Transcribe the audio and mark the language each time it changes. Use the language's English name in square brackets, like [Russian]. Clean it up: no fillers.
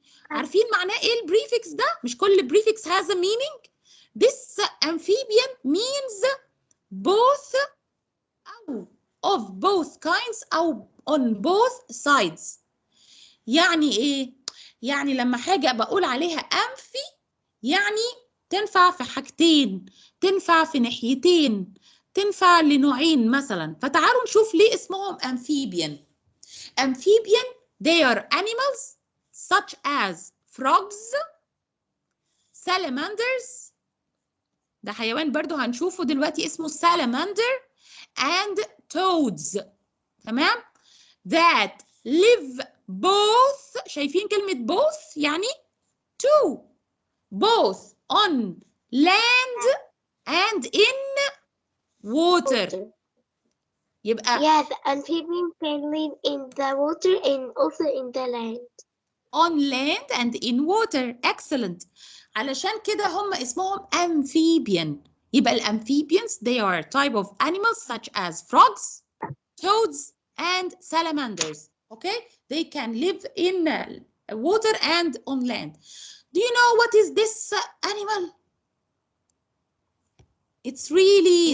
[Arabic] عارفين معناه إيه البريفكس ده؟ مش كل [English] prefix has a meaning. This amphibian means both of both kinds أو on both sides. [Arabic] يعني إيه؟ يعني لما حاجة بقول عليها أنفي يعني تنفع في حاجتين، تنفع في ناحيتين، تنفع لنوعين مثلا. فتعالوا نشوف ليه اسمهم amphibian. [English] Amphibian, they are animals such as frogs, salamanders. [Arabic] ده حيوان برضو هنشوفه دلوقتي اسمه salamander and toads. [English] تمام؟ that live both. [Arabic] شايفين كلمة both يعني two. [English] both on land and in water. [Arabic] يبقى [English] Yeah, the amphibian can live in the water and also in the land. on land and in water. Excellent. [Arabic] علشان كده هم اسمهم amphibian. [English] يبقى الamphibians they are type of animals such as frogs, toads and salamanders. Okay, they can live in water and on land. Do you know what is this animal? It's really